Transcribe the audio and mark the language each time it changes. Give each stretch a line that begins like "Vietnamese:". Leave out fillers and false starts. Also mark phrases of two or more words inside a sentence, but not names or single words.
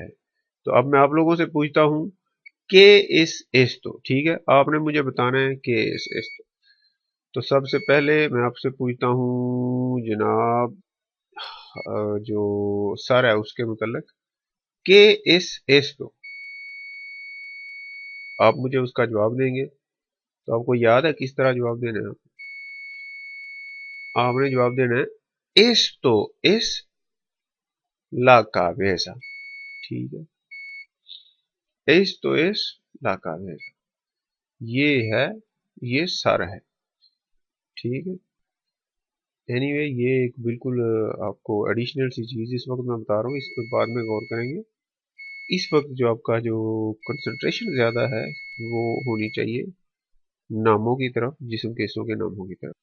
Urdu: تو اب میں آپ لوگوں سے پوچھتا ہوں کہ ایس تو، ٹھیک ہے، آپ نے مجھے بتانا ہے کہ ایس تو سب سے پہلے میں آپ سے پوچھتا ہوں جناب، جو سر ہے اس کے متعلق، کہ ایس تو آپ مجھے اس کا جواب دیں گے. تو آپ کو یاد ہے کس طرح جواب دینا ہے? آپ نے جواب دینا ہے
Spanish: esto es la cabeza।
Urdu: ٹھیک ہے,
Spanish: esto es la cabeza,
Urdu: یہ ہے، یہ سر ہے. ٹھیک ہے، اینی وے یہ ایک بالکل آپ کو ایڈیشنل سی چیز اس وقت میں بتا رہا ہوں، اس پر بعد میں غور کریں گے. اس وقت جو آپ کا جو کنسنٹریشن زیادہ ہے وہ ہونی چاہیے ناموں کی طرف، جسم کے حصوں کے ناموں کی طرف.